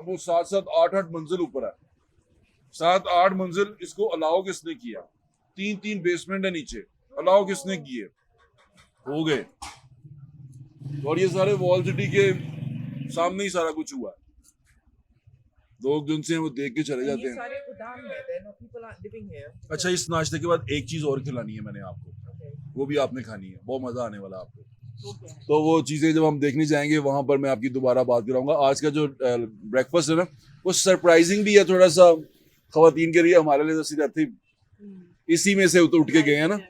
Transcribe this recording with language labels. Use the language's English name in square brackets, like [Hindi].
[Hindi] अब वो 7-7, 8-8 मंजिल ऊपर है, 7-8 मंजिल। इसको अलाउ किसने किया? 3-3 बेसमेंट है नीचे, अलाउ किसने किए? हो गए। और ये सारे वॉल सिटी के सामने ही सारा कुछ हुआ है। लोग जिनसे हैं वो देख के चले जाते हैं। सारे गोदाम है, [English] there are no people are living here. [Hindi] अच्छा, इस नाश्ते के बाद एक चीज और खिलानी है मैंने आपको, वो भी आपने खानी है, बहुत मजा आने वाला है आपको। तो वो चीजें जब हम देखने जाएंगे वहां पर मैं आपकी दोबारा बात कराऊंगा। आज का जो ब्रेकफास्ट है ना वो सरप्राइजिंग भी है थोड़ा सा खवातीन के लिए, हमारे लिए तो सीधा थी इसी में से उठ के गए हैं ना।